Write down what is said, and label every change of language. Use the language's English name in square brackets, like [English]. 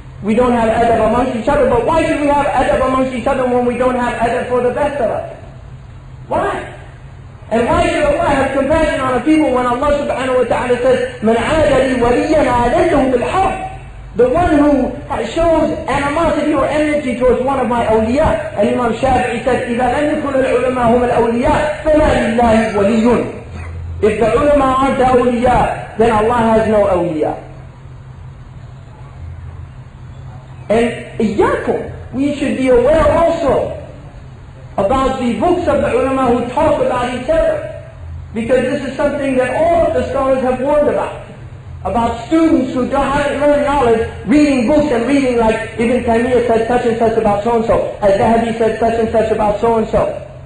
[English] We don't have adab amongst each other, but why should we have adab amongst each other when we don't have adab for the best of us? Why? And why should Allah have compassion on a people when Allah subhanahu wa ta'ala says, [Arabic] مَنْ عَادَ لِي وَلِيًّا عَادَيْتُهُ بِالْحَرْبِ? [English] The one who shows animosity or enmity towards one of my awliya. And Imam Shafi'i said, [Arabic] إِذَا لَمْ يَكُنُ الْعُلَمَاء هُمَ الْأَوْلِيَاء فَمَا لِلَّهِ وَلِيٌّ. [English] If the ulama aren't the awliya, then Allah has no awliya. And iyakum, we should be aware also about the books of the ulama who talk about each other. Because this is something that all of the scholars have warned about students who haven't learned knowledge, reading books and reading like Ibn Taymiyyah said such and such about so-and-so, Al-Dhahabi said such and such about so-and-so.